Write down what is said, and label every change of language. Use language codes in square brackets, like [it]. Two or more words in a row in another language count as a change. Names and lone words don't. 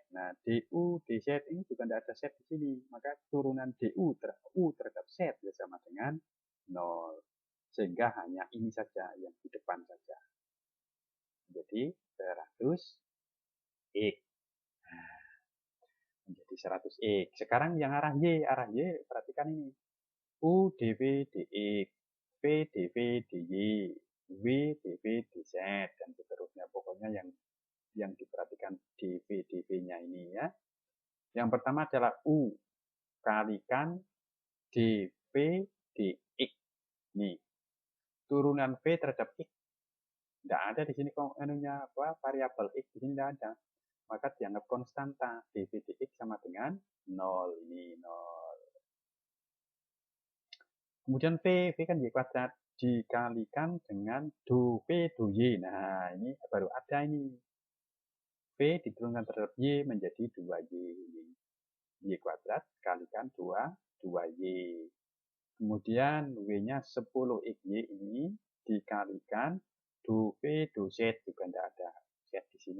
[id] Nah, du dz ini juga tidak ada z di sini. Maka turunan du terhadap z ya sama dengan 0. Sehingga hanya ini saja yang di depan saja. Jadi 100x. Menjadi 100x. Sekarang yang arah Y perhatikan ini. U dv dx, V dv dy, W dv dz, dan seterusnya. Pokoknya yang diperhatikan dv dv-nya ini ya. Yang pertama adalah U dikalikan dV dx. Nih, turunan V terhadap X. Tidak ada di sini variabel X, di sini tidak ada. Maka dianggap konstanta. dV dx sama dengan 0. Ini 0. Kemudian V kan Y kuadrat. Dikalikan dengan do V do Y. Nah, ini baru ada ini. V diturunkan terhadap Y menjadi 2Y. Y kuadrat kalikan 2Y. Kemudian W-nya 10XY ini dikalikan do V do Z, juga tidak ada Z di sini.